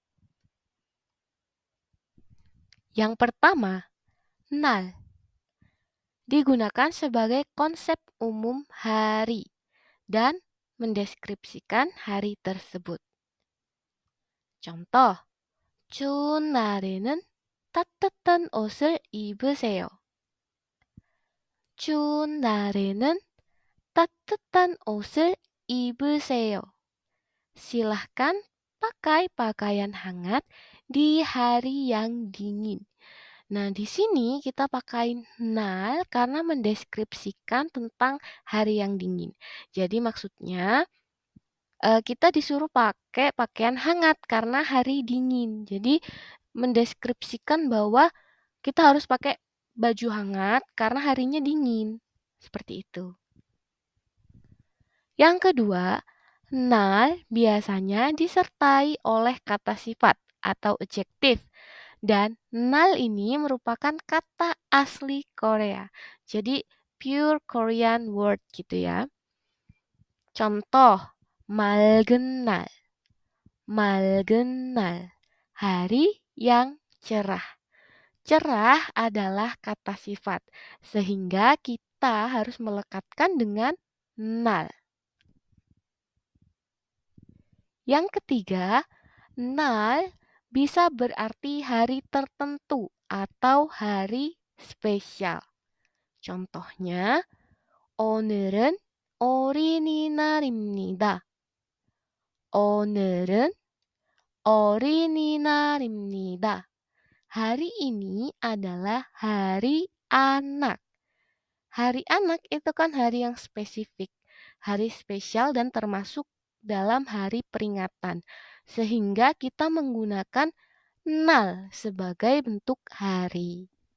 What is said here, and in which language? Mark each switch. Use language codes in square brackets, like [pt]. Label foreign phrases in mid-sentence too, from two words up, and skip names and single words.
[id] Yang pertama, nal digunakan sebagai konsep umum hari dan mendeskripsikan hari tersebut. Contoh, [ko] 추운 날에는 따뜻한 옷을 입으세요. 추운 날에는 따뜻한 옷을 입으세요. [id] Silahkan pakai pakaian hangat di hari yang dingin. Nah, di sini kita pakai nal karena mendeskripsikan tentang hari yang dingin. Jadi maksudnya kita disuruh pakai pakaian hangat karena hari dingin. Jadi mendeskripsikan bahwa kita harus pakai baju hangat karena harinya dingin. Seperti itu. Yang kedua, nal biasanya disertai oleh kata sifat atau adjektif. Dan nal ini merupakan kata asli Korea. Jadi [en] pure Korean word [id] gitu ya. Contoh, [ko] 맑은 날. 맑은 날. [id] Hari yang cerah. Cerah adalah kata sifat. Sehingga kita harus melekatkan dengan nal. Yang ketiga, nal bisa berarti hari tertentu atau hari spesial. Contohnya, [ko] 오늘은 어린이날입니다. 오늘은 어린이날입니다. [id] Hari ini adalah hari anak. Hari anak itu kan hari yang spesifik, hari spesial dan termasuk dalam hari peringatan. Sehingga kita menggunakan nal sebagai bentuk hari.